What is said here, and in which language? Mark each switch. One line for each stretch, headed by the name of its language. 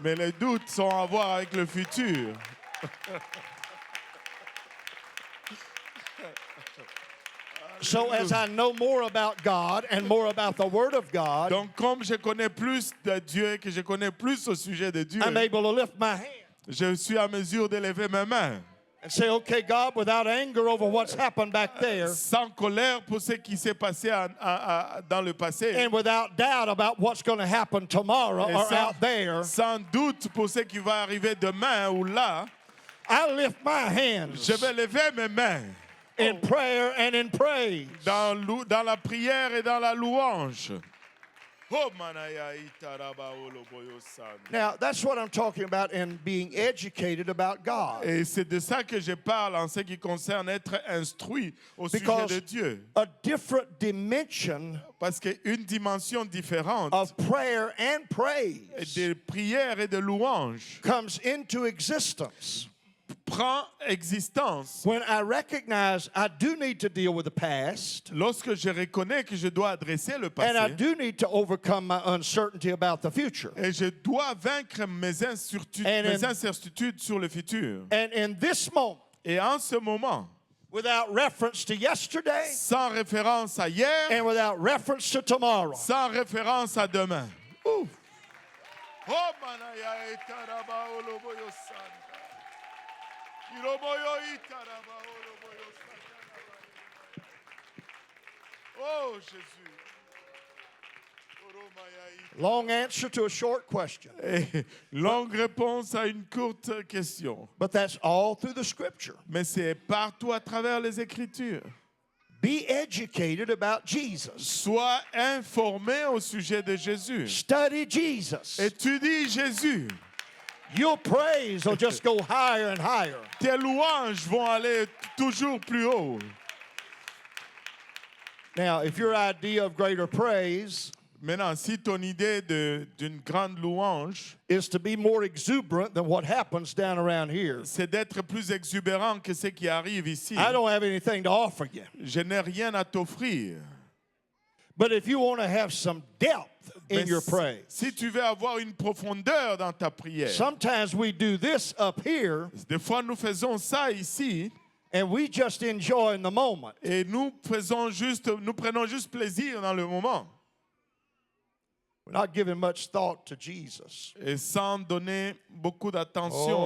French: Mais les doutes sont à voir avec le futur.
English: So as I know more about God and more about the Word of God,
French: Donc, comme je connais plus de Dieu et que je connais plus au sujet de Dieu,
English: I'm able to lift my hand
French: je suis à mesure d'élever mes mains.
English: and say, okay, God, without anger over what's happened back there,
French: Sans colère pour ce qui s'est passé dans le passé.
English: and without doubt about what's going to happen tomorrow
French: Et
English: or out there,
French: sans doute pour ce qui va arriver demain ou là,
English: I lift my hands
French: je vais lever mes mains
English: in prayer and in praise.
French: dans la prière et dans la louange. Oh, manaya itaraba oloboyo san.
English: Now, that's what I'm talking about in being educated about God.
French: Et c'est de ça que je parle en ce qui concerne être instruit au sujet
English: Because
French: de Dieu.
English: a different dimension
French: Parce qu'une dimension différente
English: of prayer and praise
French: de prière et de louange
English: comes into existence
French: prend existence
English: when I recognize I do need to deal with the past
French: lorsque je reconnais que je dois adresser le
English: and I
French: passé
English: do need to overcome my uncertainty about the future.
French: et je dois vaincre mes incertitudes sur le futur.
English: And in this moment,
French: Et en ce moment,
English: without reference to yesterday
French: sans référence à hier,
English: and without reference to tomorrow,
French: sans référence à demain. Ouf. Oh, manaya itaraba oloboyo sanda. Iloboyo itaraba oloboyo sanda. Oh, Jésus. Oromaya
English: long answer to a short question.
French: Et longue réponse à une courte question.
English: But that's all through the scripture.
French: Mais c'est partout à travers les Écritures.
English: Be educated about Jesus.
French: Sois informé au sujet de Jésus.
English: Study Jesus.
French: Étudie Jésus.
English: Your praise will just go higher and higher.
French: Tes louanges vont aller toujours plus haut.
English: Now, if your idea of greater praise
French: Maintenant, si ton idée d'une grande louange,
English: is to be more exuberant than what happens down around here,
French: c'est d'être plus exubérant que ce qui arrive ici,
English: I don't have anything to offer you.
French: je n'ai rien à t'offrir.
English: But if you want to have some depth in
French: Mais
English: your praise,
French: si tu veux avoir une profondeur dans ta prière,
English: sometimes we do this up here
French: des fois nous faisons ça ici
English: and we just enjoy in the moment.
French: et nous prenons juste plaisir dans le moment
English: We're not giving much thought to Jesus.
French: et sans donner beaucoup d'attention